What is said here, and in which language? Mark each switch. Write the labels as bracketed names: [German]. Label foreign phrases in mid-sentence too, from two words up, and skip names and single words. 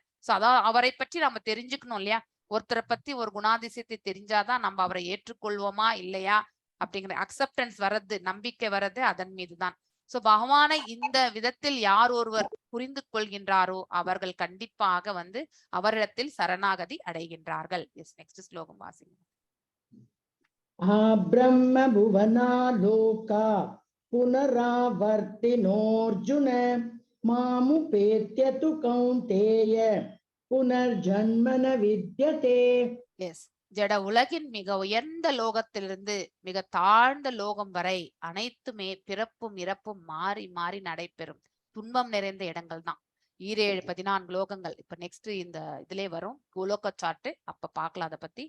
[Tamil] சோ அதாவது அவரை பற்றி நம்ம தெரிஞ்சுக்கணும் இல்லையா. ஒருத்தரை பத்தி ஒரு குணாதிசயத்தை தெரிஞ்சாதான் நம்ம அவரை ஏற்றுக்கொள்வோமா இல்லையா அப்படிங்கிற அக்செப்டன்ஸ் வர்றது, நம்பிக்கை வர்றது அதன் மீதுதான். சோ பகவானை இந்த விதத்தில் யார் ஒருவர் புரிந்து கொள்கின்றாரோ அவர்கள் கண்டிப்பாக வந்து அவரிடத்தில் சரணாகதி அடைகின்றார்கள். நெக்ஸ்ட் ஸ்லோகம் வாசிங்க. [Sanskrit] ब्रह्म भुवना लोका पुनरावर्तिनोऽर्जुन मामुपेत्य तु कौन्तेय पुनर्जन्म न विद्यते. [Tamil] ஜட உலகின் மிக உயர்ந்த லோகத்திலிருந்து மிக தாழ்ந்த லோகம் வரை அனைத்துமே பிறப்பும் இறப்பும் மாறி மாறி நடைபெறும் துன்பம் நிறைந்த இடங்கள் தான். 7 14 லோகங்கள் இப்ப நெக்ஸ்ட் இந்த இதுல வரும் கோலோக சார்ட், அப்ப பார்க்கலாம் அதை பத்தி.